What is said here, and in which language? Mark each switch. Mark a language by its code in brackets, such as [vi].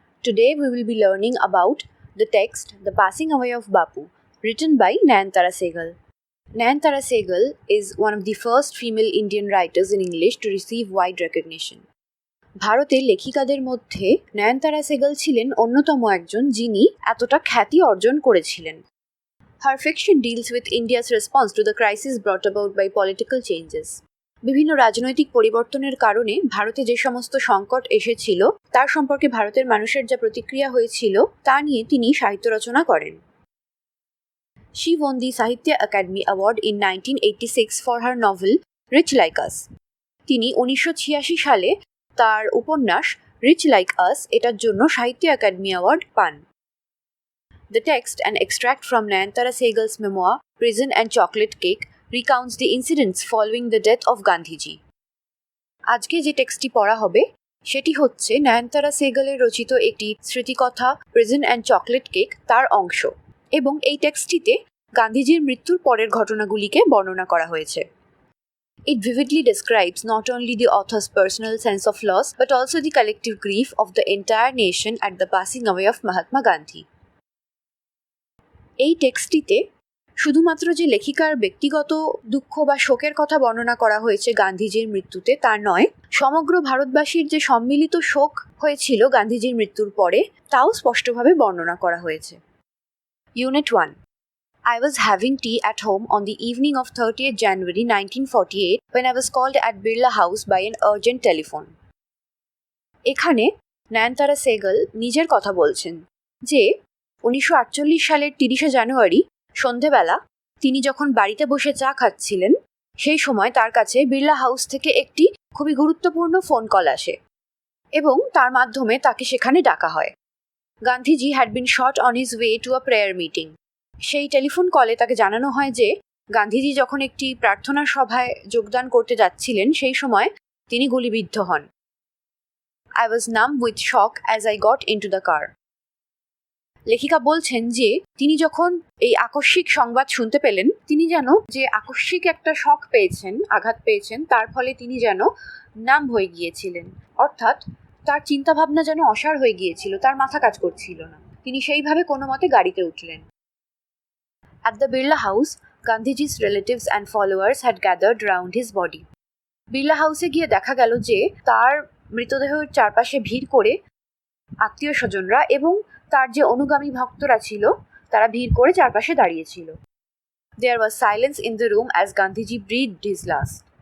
[en] Today we will be learning about the text The Passing Away of Bapu, written by Nayantara Sehgal. Nayantara Sehgal is one of the first female Indian writers in English to receive wide recognition. [bn] ভারতের লেখিকাদের মধ্যে নয়নতারা সেহগল ছিলেন অন্যতম একজন যিনি এতটা খ্যাতি অর্জন করেছিলেন। [en] Her fiction deals with India's response to the crisis brought about by political changes. [bn] বিভিন্ন রাজনৈতিক পরিবর্তনের কারণে ভারতে যে সমস্ত সংকট এসেছিল তার সম্পর্কে ভারতের মানুষের যা প্রতিক্রিয়া হয়েছিল তা নিয়ে তিনি সাহিত্য রচনা করেন। [en] She won the Sahitya Academy Award in 1986 for her novel Rich Like Us. [bn] তিনি 1986 সালে তার উপন্যাস রিচ লাইক আস এটার জন্য সাহিত্য একাডেমি অ্যাওয়ার্ড পান। [en] The text, an extract from Nayantara Sehgal's memoir Prison and Chocolate Cake, recounts the incidents following the death of Gandhiji. [bn] আজকে যে টেক্সটটি পড়া হবে সেটি হচ্ছে নয়নতারা সেহগলের রচিত একটি স্মৃতিকথা প্রিজন অ্যান্ড চকলেট কেক তার অংশ, এবং এই টেক্সটটিতে গান্ধীজির মৃত্যুর পরের ঘটনাগুলিকে বর্ণনা করা হয়েছে। [en] It vividly describes not only the author's personal sense of loss but also the collective grief of the entire nation at the passing away of Mahatma Gandhi. [bn] এই টেক্সটটিতে শুধুমাত্র যে লেখিকার ব্যক্তিগত দুঃখ বা শোকের কথা বর্ণনা করা হয়েছে গান্ধীজির মৃত্যুতে তা নয়, সমগ্র ভারতবাসীর যে সম্মিলিত শোক হয়েছিল গান্ধীজির মৃত্যুর পরে তাও স্পষ্টভাবে বর্ণনা করা হয়েছে। [en] Unit 1. I was having tea at home on the evening of 30th January 1948 when I was called at Birla House by an urgent telephone. [bn] এখানে নয়নতারা সেহগল নিজের কথা বলছেন যে 1948 সালের 30শে জানুয়ারি সন্ধেবেলা তিনি যখন বাড়িতে বসে চা খাচ্ছিলেন সেই সময় তার কাছে বিড়লা হাউস থেকে একটি খুবই গুরুত্বপূর্ণ ফোন কল আসে এবং তার মাধ্যমে তাকে সেখানে ডাকা হয়। Gandhiji [en] Had been shot on his way to a prayer meeting. [bn] সেই টেলিফোন কলে তাকে জানানো হয় যে গান্ধীজি যখন একটি প্রার্থনা সভায় যোগদান করতে যাচ্ছিলেন সেই সময় তিনি গুলিবিদ্ধ হন। [en] I was numb with shock as I got into the car. [bn] লেখিকা বলছেন যে তিনি যখন এই আকস্মিক সংবাদ শুনতে পেলেন তিনি যেন যে আকস্মিক একটা শক পেয়েছেন, আঘাত পেয়েছেন, তার ফলে তিনি যেন নাম হয়ে গিয়েছিলেন, অর্থাৎ তার চিন্তাভাবনা যেন অসাড় হয়ে গিয়েছিল, তার মাথা কাজ করছিল না। তিনি সেইভাবে কোনো মতে গাড়িতে উঠলেন। [en] At the Birla House, Gandhiji's relatives and followers had gathered round his body. [bn] Birla হাউসে গিয়ে দেখা গেল যে তার মৃতদেহের চারপাশে ভিড় করে আত্মীয় স্বজনরা এবং তার যে অনুগামী ভক্তরা ছিল তারা ভিড় করে চারপাশে দাঁড়িয়েছিল। [en] There was silence in the room as Gandhiji breathed his last.